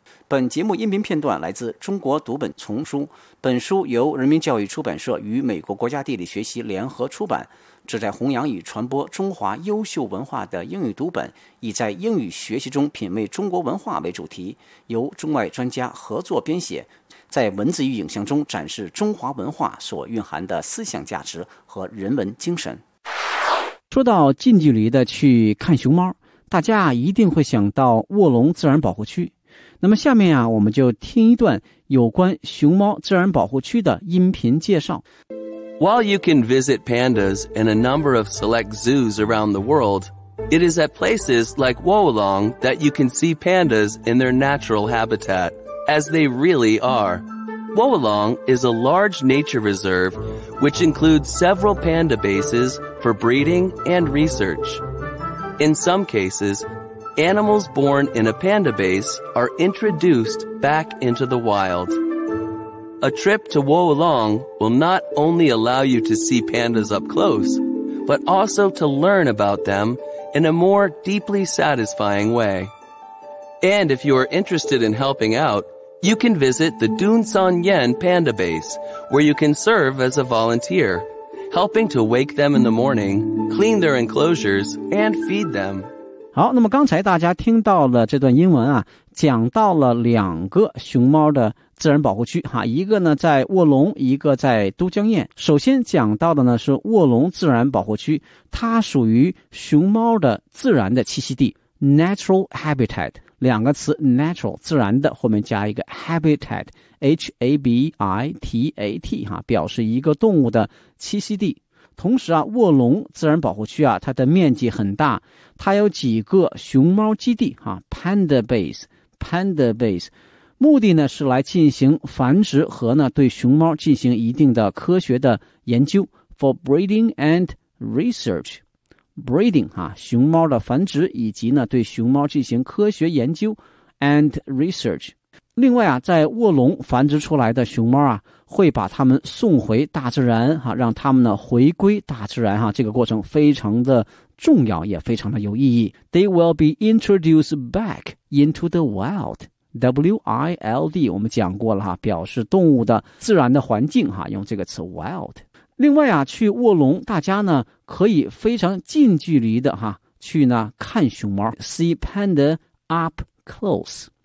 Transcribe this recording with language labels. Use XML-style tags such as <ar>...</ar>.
<zh>本节目音频片段来自《中国读本》丛书，本书由人民教育出版社与美国国家地理学习联合出版，旨在弘扬与传播中华优秀文化的英语读本，以在英语学习中品味中国文化为主题，由中外专家合作编写，在文字与影像中展示中华文化所蕴含的思想价值和人文精神。说到近距离的去看熊猫，大家一定会想到卧龙自然保护区。那么下面啊，我们就听一段有关熊猫自然保护区的音频介绍。</zh> <en>While you can visit pandas in a number of select zoos around the world, it is at places like Wolong that you can see pandas in their natural habitat, as they really are. Wolong is a large nature reserve which includes several panda bases for breeding and research. In some cases, animals born in a panda base are introduced back into the wild. A trip to Wolong will not only allow you to see pandas up close, but also to learn about them in a more deeply satisfying way. And if you are interested in helping out, you can visit the Dun San Yen Panda Base, where you can serve as a volunteer, helping to wake them in the morning, clean their enclosures, and feed them.</en> <zh>好，那么刚才大家听到了这段英文啊，讲到了两个熊猫的自然保护区哈，一个呢在卧龙，一个在都江堰。首先讲到的呢是卧龙自然保护区，它属于熊猫的自然的栖息地 ，</zh> <en>natural habitat。</en> <zh>两个词 ，natural 自然的后面加一个 habitat，habitat 哈，表示一个动物的栖息地。同时啊，卧龙自然保护区啊，它的面积很大，它有几个熊猫基地啊 ，</zh> <en>panda base，</en> <zh>目的呢是来进行繁殖和呢对熊猫进行一定的科学的研究 ，</zh> <en>for breeding and research，</en> <zh>breeding 啊，熊猫的繁殖以及呢对熊猫进行科学研究</zh> <en>and research。</en> <zh>另外啊，在卧龙繁殖出来的熊猫啊，会把它们送回大自然哈、啊，让它们呢回归大自然哈、啊，这个过程非常的重要，也非常的有意义。</zh> <en>They will be introduced back into the wild.</en> <zh>W-I-L-D， 我们讲过了哈、啊，表示动物的自然的环境哈、啊，用这个词 wild。另外啊，去卧龙，大家呢可以非常近距离的哈、啊、去呢看熊猫 ，</zh> <en>see panda up close。</en>